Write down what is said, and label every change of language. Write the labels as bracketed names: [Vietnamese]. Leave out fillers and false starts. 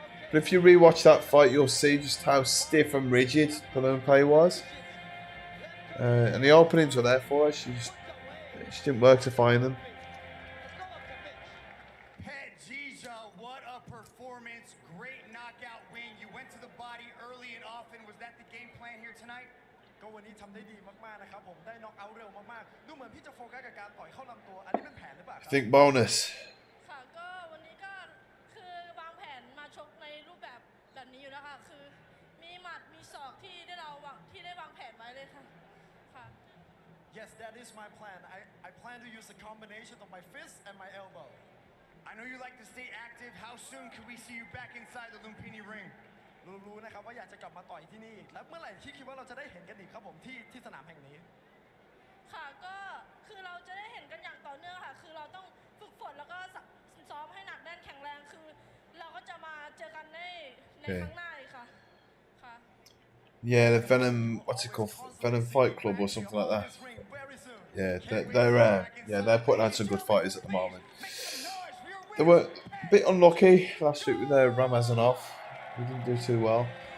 [English] But if you rewatch that fight, you'll see just how stiff and rigid Palumpe was. And the openings were there for her. She didn't work to find them. Perdita, what a performance. Great knockout win. You went to the body early and often. Was that the game plan here tonight? [Thai] ก็วันนี้ทำได้ดีมากๆนะครับผมได้น็อกเอาท์เร็วมากๆดูเหมือนพี่จะโฟกัสกับการต่อยเข้าลำตัวอันนี้เป็นแผนหรือเปล่าครับ [English] Think bonus. [Thai] ค่ะก็วันนี้ก็คือวางแผนมาชกในรูปแบบนี้อยู่แล้วค่ะคือมีหมัดมีศอกที่ได้วางแผนไว้เลยค่ะค่ะ [English] Yes, that is my plan. I plan to use a combination of my fist and my elbow. I know you like to stay active. How soon can we see you back inside the Lumpini ring? [Thai] รู้นะครับว่าอยากจะกลับมาต่อยที่นี่และเมื่อไหร่ที่คิดว่าเราจะได้เห็นกันอีกครับผมที่สนามแห่งนี้ ค่ะก็คือเราจะได้เห็นกันอย่างต่อเนื่องค่ะคือเราต้องฝึกฝนแล้วก็ซ้อมให้หนักแน่นแข็งแรงคือเราก็จะมาเจอกันในครั้งหน้าอีกค่ะค่ะ [English] Yeah, the Venom, what's it called? Venom Fight Club or something like that. Yeah, they're putting out some good fighters at the moment. They were a bit unlucky last week with their Ramazanov. We didn't do too well.